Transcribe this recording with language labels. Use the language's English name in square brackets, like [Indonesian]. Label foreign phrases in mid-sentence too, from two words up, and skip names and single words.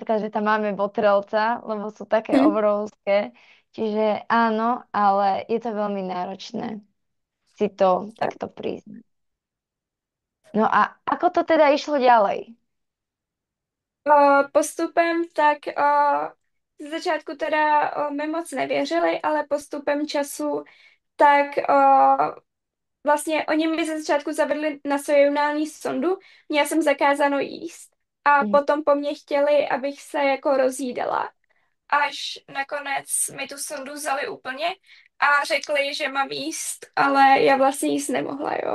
[Slovak] napríklad, že tam máme votrelca, lebo sú také hm. obrovské. Čiže áno, ale je to veľmi náročné si to Tak. takto priznať. No a ako to teda išlo ďalej? [Czech] Postupem tak Ze začátku teda mi moc nevěřili, ale postupem času tak vlastně oni mi ze začátku zavedli na sojunální sondu, měla jsem zakázáno jíst a Mm. potom po mně chtěli, abych se jako rozjídala, až nakonec mi tu sondu vzali úplně a řekli, že mám jíst, ale já vlastně jíst nemohla, jo.